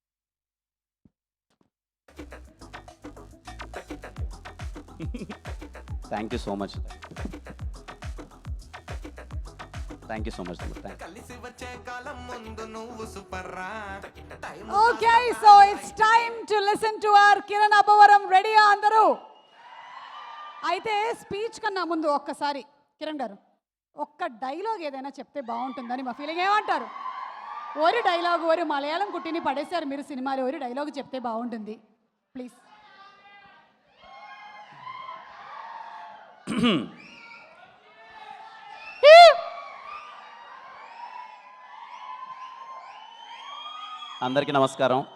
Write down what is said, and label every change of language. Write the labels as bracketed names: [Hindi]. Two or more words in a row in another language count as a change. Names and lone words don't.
[English] You. Thank you so much. Thank you so much. [Telugu] కలిసి వచ్చే కాలం ముందు నువ్వు సూపర్ రా. [English] Okay, so it's time to listen to our Kiran Abbavaram. [Telugu] రెడీయా అందరూ? అయితే స్పీచ్ కన్నా ముందు ఒక్కసారి కిరణ్ గారు ఒక్క డైలాగ్ ఏదైనా చెప్తే బాగుంటుందని మా ఫీలింగ్. ఏమంటారు? [Malayalam] ഒരു ഡയലോഗ്, ഒരു മലയാളം കുട്ടീനെ പടേസാർ [Telugu] మీరు సినిమాలో ഒരു డైలాగ్ చెప్తే బాగుంటుంది ప్లీజ్. అందరికీ నమస్కారం.